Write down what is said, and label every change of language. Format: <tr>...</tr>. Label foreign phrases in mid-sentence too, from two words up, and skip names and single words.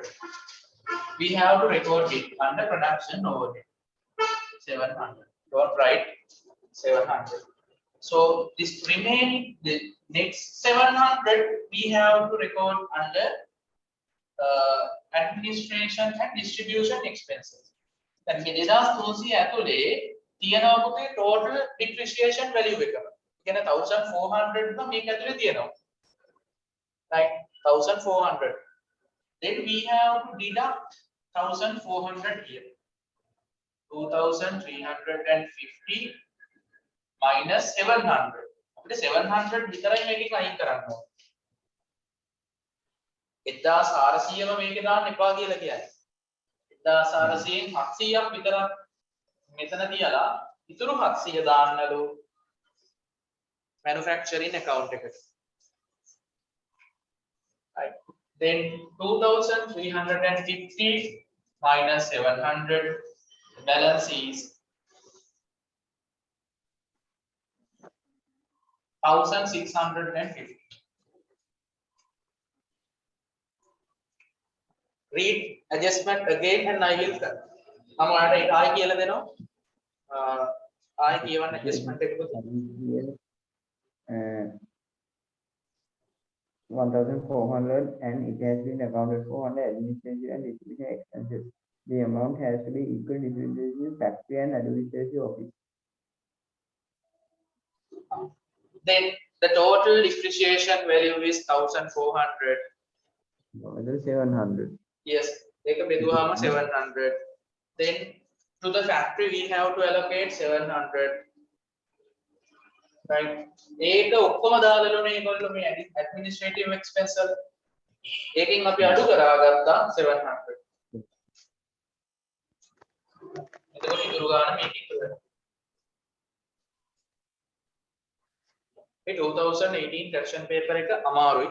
<en>We have to record it under production overhead. 700. Don't write 700. So this remaining, the next 700 we have to record under administration and distribution expenses.</en> <si>Then මේ 2300 ඇතුලේ තියෙනවා පුතේ</si> <en>total depreciation value</en> <si>එක. කියන්නේ 1,400 නම් මේක ඇතුලේ තියෙනවා.</si> <en>Right? 1,400. Then we have to deduct 1,400 here. 2,350 minus 700.</en> <si>අපිට 700 විතරයි මේකෙන් අයින් කරන්න ඕනේ. 1400ම මේකේ දාන්න එපා කියලා කියන්නේ. 1400න් 700ක් විතරක් මෙතන තියලා ඉතුරු 700 දාන්නලු</si> <en>manufacturing account</en> <si>එකට.</si> <en>Right. Then 2350 minus 700, the balance is 1650. Read adjustment again and I will</en> <si>මම ඔයාලට ඒක ආයි කියලා දෙනවා. ආයි කියවන්න adjustment එක පුතේ.</si> <en>1,400 and it has been accounted for under administrative and distribution expenses. The amount has to be equal distributed to factory and administrative office. Then the total depreciation value is 1400. Another 700. Yes,</en> <si>ඒක බෙදුවාම 700.</si> <en>Then to the factory we have to allocate 700. Right.</en> <si>ඒක ඔක්කොම දාලානේ ඒගොල්ලෝ මේ</si> <en>administrative expense</en> <si>වල. ඒකෙන් අපි අඩු කරාගත්තා 700. එතකොට ඉතුරු ගන්න මේක ඉතුරු. මේ 2018</si> <en>question paper</en> <si>එක අමාරුයි.</si>